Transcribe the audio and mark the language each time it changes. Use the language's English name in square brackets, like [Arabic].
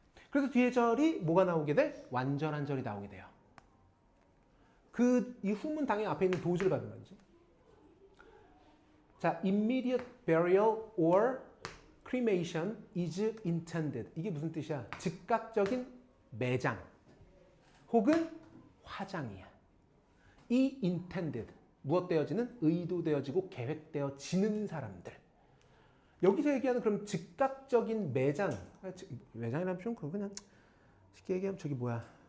[Korean] 그래서 뒤에 절이 뭐가 나오게 돼? 완전한 절이 나오게 돼요. 이 후문 당연히 앞에 있는 도주를 받는 거지. [English] 자, immediate burial or cremation is intended. [Korean] 이게 무슨 뜻이야? 즉각적인 매장 혹은 화장이야. 이 intended, 무엇되어지는? 의도되어지고 계획되어지는 사람들. 여기서 얘기하는 그럼 즉각적인 매장. 매장이라면 좀 그냥 쉽게 얘기하면 저기 뭐야?